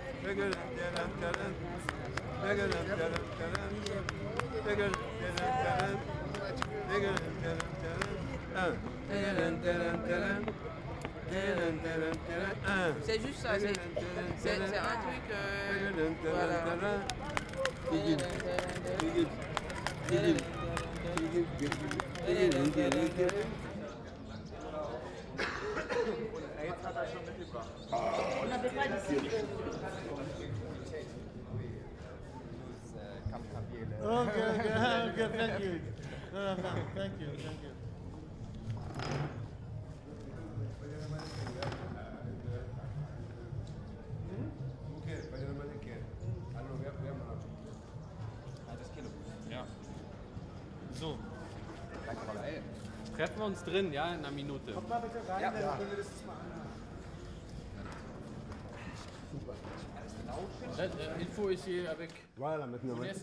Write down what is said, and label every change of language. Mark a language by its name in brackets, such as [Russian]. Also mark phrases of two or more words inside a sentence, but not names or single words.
[French] C'est juste ça, c'est un truc. Voilà. On n'avait pas d'ici. [English] Okay, thank you. Thank you. [German] Ja. So. Treffen wir uns drin, ja, in einer Minute. Kommt mal bitte rein, Ja. dann können wir das mal anhören. [French] Il faut essayer avec Voilà, maintenant. Vanessa.